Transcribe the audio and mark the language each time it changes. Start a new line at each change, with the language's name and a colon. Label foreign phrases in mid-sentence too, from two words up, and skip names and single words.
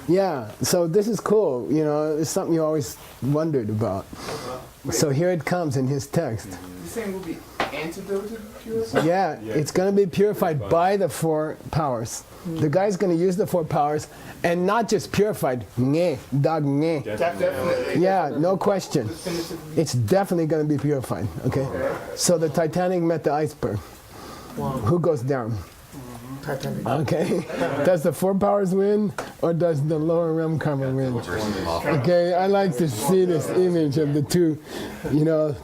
English: Yeah, so this is cool. You know, it's something you always wondered about. So here it comes in his text. The same will be antidoted pure? Yeah, it's going to be purified by the 4 powers. The guy's going to use the 4 powers, and not just purified.
Tibetan: Nge, dag nge.
English: Definitely. Yeah, no question. It's definitely going to be purified. Okay. So the Titanic met the iceberg. Who goes down? Titanic. Okay. Does the 4 powers win, or does the lower realm karma win? Okay. I like to see this image of the two.